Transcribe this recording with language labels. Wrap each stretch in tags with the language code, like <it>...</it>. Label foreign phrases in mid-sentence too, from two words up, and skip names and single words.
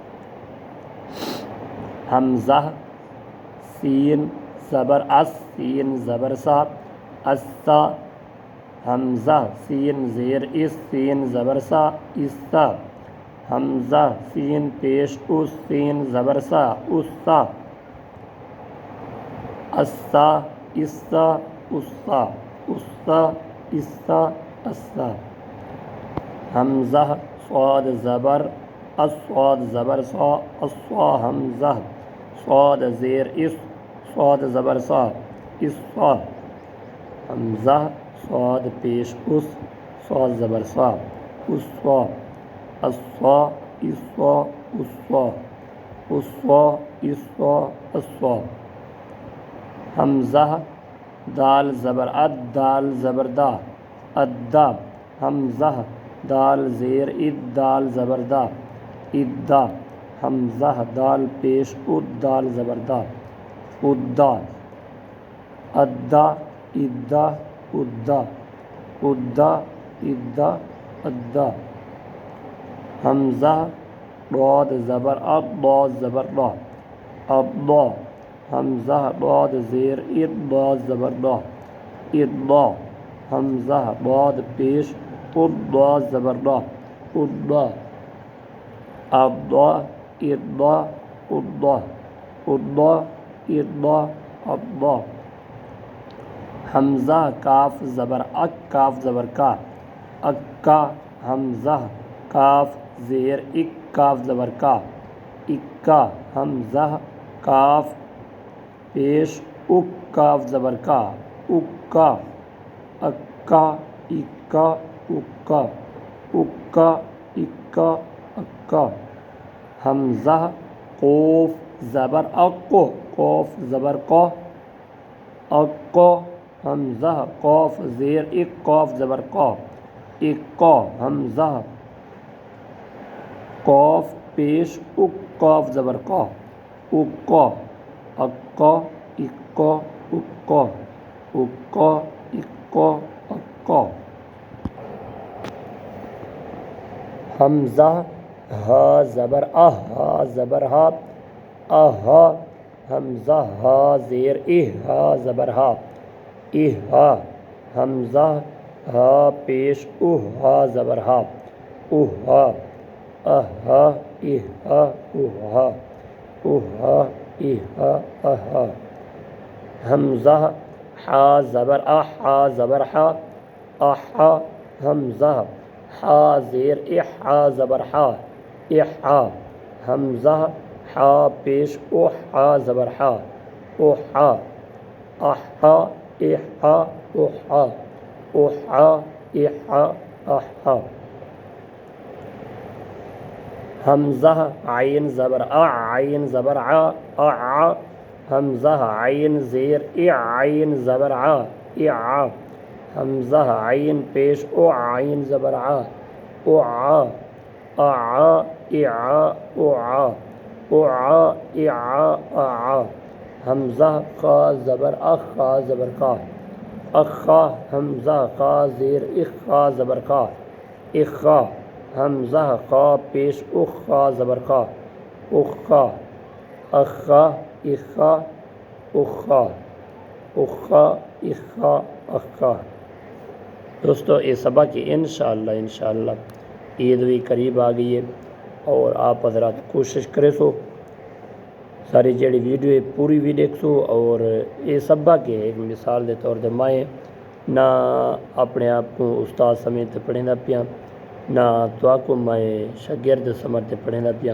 <ur>حمزہ سین زبر اس سین زبر سا اسا، حمزہ سین زیر اس سین زبر سا اسا، حمزہ سین پیش اس سین زبر سا اسا، اسا اسا اسا اسا اسا اسا، حمزہ صاد زبر الصاد زبر سا الصا، حمزہ صاد زیر اس صاد زبر سا اسا، حمزہ صاد پیش اس صاد زبر سا اسا، اسا اسا اسا اسا اسا اسا، حمزہ دال زبر اد دال زبر دا ادا، حمزہ دال زیر اد دال زبر دا ادا، حمزہ دال پیش اد دال زبر دا ادا، ادا ادا ادا ادا ادا ادا، حمزہ ضاد زبر اب ضاد زبر دا ابا، حمزہ ضاد زیر اد ضاد زبر دا ادا، حمزہ ضاد پیش اد ضاد زبر دا ادا، ابا ادا ادا ادا ادا ابا، حمزہ کاف زبر اک کاف زبر کا اکا، حمزہ کاف زیر اک کاف زبر کا اکا، حمزہ کاف پیش اک کاف زبر کا اکا، اکا اکا اکا اکا اکا اکا، حمزہ قوف زبر اقو قوف زبر قو اقو، حمزہ قوف زیر اک قوف زبر قو اقا، حمزہ قوف پیش اک قوف زبر قو اقا، اقا اقا اقا اقا اقا اقا، حمزہ ہا زبر اہ ہا زبر ہا اہا، حمزہ ہا زیر اہ ہا زبر ہا اہا، حمزہ ہا پیش اہ ہا زبر ہا اہا، اہا اہا اہا اہا اہا اہا، حمزہ حا زبر اح ہا زبر ہا احا، حمزہ حا زیر اح ہا زبر ہا احا، حمزہ حا پیش اح ہا زبر ہا احا، احا احا احا احا احا احا، حمزہ عین زبر عین زبر ع، حمزہ عین زیر عین زبر اع، حمزہ عین پیش عین زبر اع اع اع اع اع، حمزہ خا زبر اخ خا زبر کا اخا، حمزہ خا زیر اخا زبر کا اخا، حمزہ خا پیش اخا زبر کا اخا، اخا اخا اخا اخا اخا اخا۔ دوستو یہ سبق انشاءاللہ عید بھی قریب آ گئی ہے اور آپ حضرات کوشش کرے سو ساری جڑی ویڈیو ہے پوری بھی دیکھ سو، اور یہ سبق ہے ایک مثال</ur> <pa>دے طور دے میں نہ اپنے آپ کو استاد سمیت پڑھیں دا پیا نہ تو کو میں شاگرد سمجھ پڑھیں دا پیا،</pa>